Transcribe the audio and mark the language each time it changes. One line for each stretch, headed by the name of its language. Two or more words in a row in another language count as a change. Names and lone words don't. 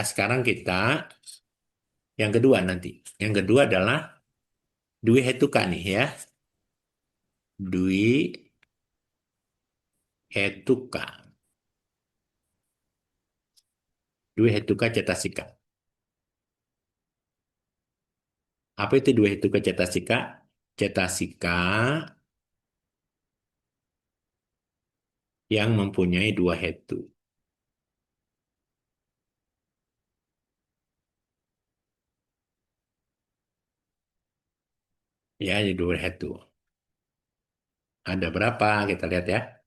Indonesian: Sekarang kita yang kedua nanti. Yang kedua adalah
Pali: Dwi Hetuka
Indonesian: nih ya.
Pali: Dwi Hetuka. Dwi Hetuka cetasika.
Indonesian: Apa itu dua hetu ke cetasika? Cetasika yang mempunyai dua hetu. Ya, jadi dua hetu. Ada berapa? Kita lihat ya.